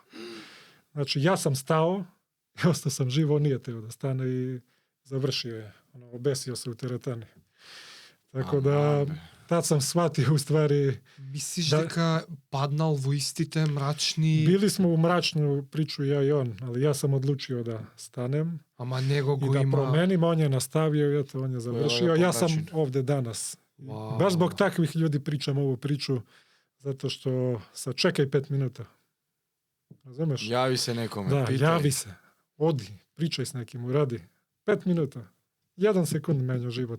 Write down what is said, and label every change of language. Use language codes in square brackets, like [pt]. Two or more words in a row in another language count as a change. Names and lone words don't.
[sr] Znači, ja sam stao, i ostao sam živo, on nije teo da stane i završio je. Obesio se u teretani. Tako da, tad sam shvatio u stvari... [mk] Misliš дека padnal vo istite mračni... [sr] Bili smo u mračnu priču ja i on, ali ja sam odlučio da stanem. [mk] Ама него [sr] I [mk] го [sr] da [mk] има... [sr] promenim, on je nastavio i eto, on je završio. lepo Ja sam način. ovde danas. Wow. Baš zbog takvih ljudi pričam ovu priču, zato što sad čekaj 5 minuta. Razumeš? Javi se nekome, Da, pitaj. javi se, odi, pričaj s nekim, uradi. 5 minuta. 1 sekund menja život.